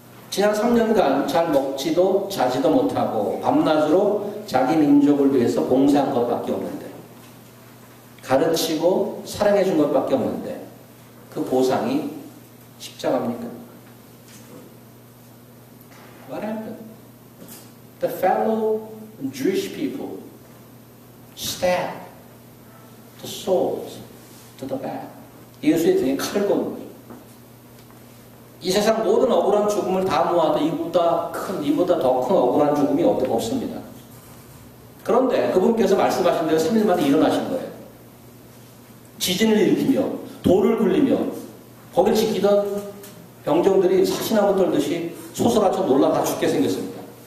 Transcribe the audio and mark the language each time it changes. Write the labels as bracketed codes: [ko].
[ko] 지난 3년간 잘 먹지도 자지도 못하고 밤낮으로 자기 민족을 위해서 봉사한 것밖에 없는데 가르치고 사랑해 준 것밖에 없는데 그 보상이 십자가입니까? [en] What happened? The fellow Jewish people stabbed the souls to the back. [ko] 예수의 등에 칼을 꽂는 거죠. 이 세상 모든 억울한 죽음을 다 모아도 이보다 더 큰 억울한 죽음이 없습니다. 그런데 그분께서 말씀하신 대로 3일 만에 일어나신 거예요. 지진을 일으키며 돌을 굴리며 거길 지키던 병정들이 사시나무 떨듯이 소설아쳐 놀라 다 죽게 생겼습니다.